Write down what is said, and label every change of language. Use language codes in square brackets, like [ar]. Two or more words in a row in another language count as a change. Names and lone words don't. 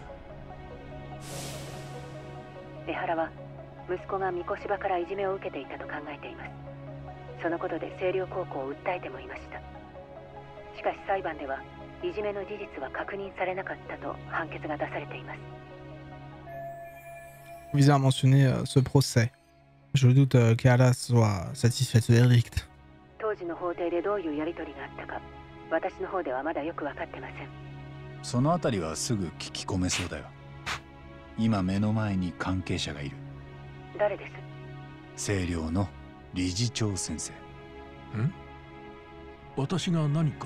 [ja] 江原は息子が三越柴からいじめを受けていたと考えています。そのことで星稜高校を訴えてもいました。しかし裁判ではいじめの事実は確認されなかったと判決が出されています。 [fr] Visez à mentionner ce procès. Je doute qu'Ala soit satisfaite de verdict. [ja] 当時の法廷でどういうやり取りがあったか、私の方ではまだよく分かってません。そのあたりはすぐ聞き込めそうだよ。今目の前に関係者がいる。誰です？星稜の理事長先生。ん？私が何か？